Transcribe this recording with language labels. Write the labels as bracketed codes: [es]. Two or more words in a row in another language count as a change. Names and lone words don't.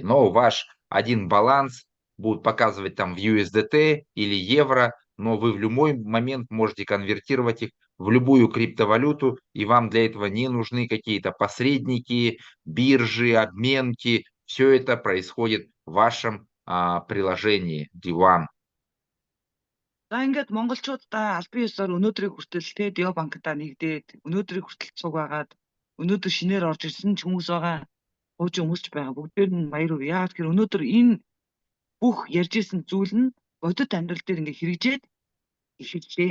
[ru] Но ваш один баланс будут показывать там в USDT или евро, но вы в любой момент можете конвертировать их в любую криптовалюту, и вам для этого не нужны какие-то посредники, биржи, обменки. Все это происходит в вашем приложении D1. [mn] За ингээд монголчуудаа аль бие ёсоор өнөөдрийг хүртэл Дё банктай нэгдээд өнөөдрийг хүртэл цуг байгаад өнөөдөр шинээр орж ирсэн ч хүмүүс байгаа. Хуучин хүмүүс ч байгаа. Бүгдээр нь баяр хүргэе. Яагаад гэхээр өнөөдөр энэ бүх ярьж исэн зүйл нь бодит амьдрал дээр ингээ хэрэгжээд эхэллээ.